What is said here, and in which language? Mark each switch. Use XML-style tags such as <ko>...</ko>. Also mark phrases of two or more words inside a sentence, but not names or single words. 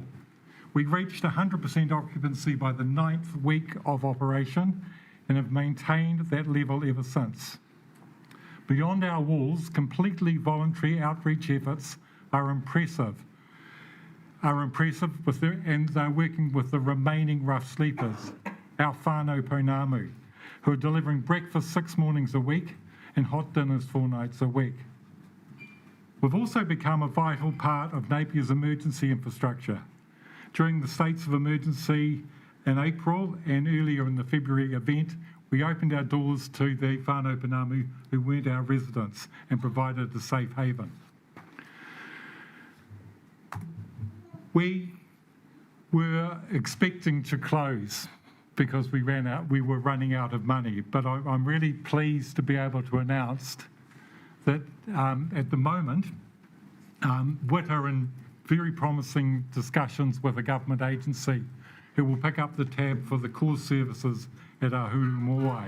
<en>We reached 100% occupancy by the 9th week of operation and have maintained that level ever since. Beyond our walls, completely voluntary outreach efforts are impressive and they're working with the remaining rough sleepers, our</en> <mi>whānau pounamu,</mi> <en>who are delivering breakfast 6 mornings a week and hot dinners 4 nights a week. We've also become a vital part of Napier's emergency infrastructure. During the states of emergency in April and earlier in the February event, we opened our doors to the</en> <mi>whānau pounamu</mi> <en>who weren't our residents and provided a safe haven. We were expecting to close because we were running out of money, but I'm really pleased to be able to announce that at the moment, we're in very promising discussions with a government agency who will pick up the tab for the core services at Ahuru Mowai.</en>